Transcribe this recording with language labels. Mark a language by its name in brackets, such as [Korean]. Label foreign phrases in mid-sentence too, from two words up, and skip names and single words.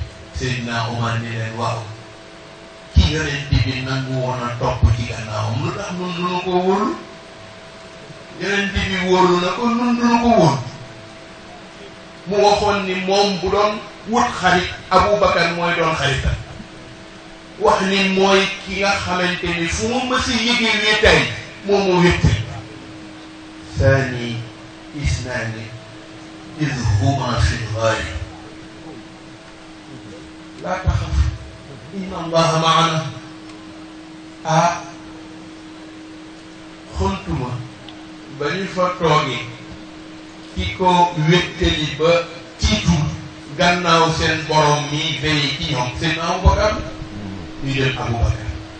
[Wolof] Seydina Omar ni leen waaw ki yonent bi nangu woon a topp ci gannaawam lu tax nun duñu ko wóolu yonent bi wóolu na ko nun duñu ko wóolu mu waxoon ni moom bu doon wut xarit Abubakar mooy doon xaritam wax ni mooy ki nga xamante ni fu mu mësi yëgee wéetaay moom moo wétti [Arabic] ثاني اثنان إذ هما في الغار لا تخف إن الله معنا [Wolof] xuntuma ba ñu fa toogee ki ko wéttali ba tiitu gannaaw seen borom mi veillé ci ñoom seen Abubakar ñu jël Abubakar